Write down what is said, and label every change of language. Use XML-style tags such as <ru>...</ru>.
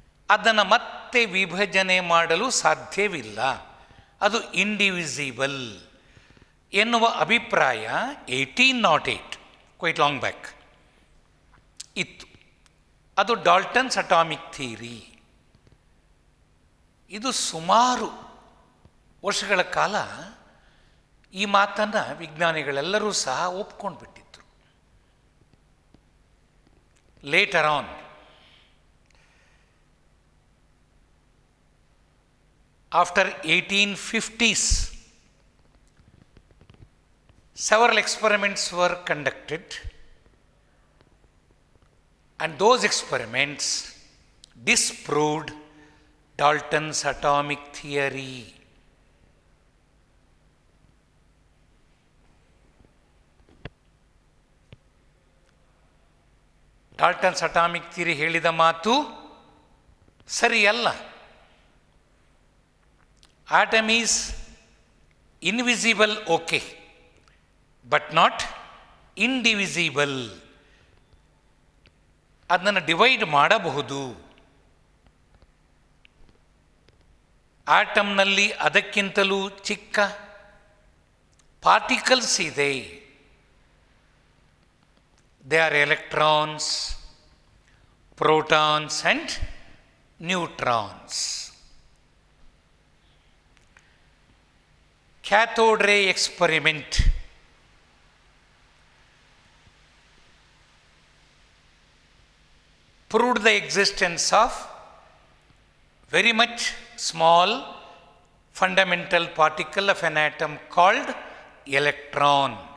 <kn>ಅದನ್ನು ಮತ್ತೆ ವಿಭಜನೆ ಮಾಡಲು ಸಾಧ್ಯವಿಲ್ಲ, ಅದು ಇಂಡಿವಿಸಿಬಲ್ ಎನ್ನುವ ಅಭಿಪ್ರಾಯ 1808,</kn> <en>quite long back</en> <kn>ಇತ್ತು. ಅದು ಡಾಲ್ಟನ್ಸ್ ಅಟಾಮಿಕ್ ಥಿಯರಿ. ಇದು ಸುಮಾರು ವರ್ಷಗಳ ಕಾಲ ಈ ಮಾತನ್ನು ವಿಜ್ಞಾನಿಗಳೆಲ್ಲರೂ ಸಹ ಒಪ್ಕೊಂಡು ಬಿಟ್ಟಿದ್ರು.</kn> <en>Later on after 1850s, several experiments were conducted, and those experiments disproved Dalton's atomic theory.</en> <kn>ಡಾಲ್ಟನ್ಸ್ atomic theory ಹೇಳಿದ ಮಾತು ಸರಿಯಲ್ಲ.</kn> <en>Atom is invisible, okay, but not indivisible.</en> <kn>ಅದನ್ನು ಡಿವೈಡ್ ಮಾಡಬಹುದು. ಆಟಮ್ನಲ್ಲಿ ಅದಕ್ಕಿಂತಲೂ ಚಿಕ್ಕ ಪಾರ್ಟಿಕಲ್ಸ್ ಇದೆ.</kn> <en>They are electrons, protons and neutrons. Cathode ray experiment proved the existence of very much small fundamental particle of an atom called electron.</en>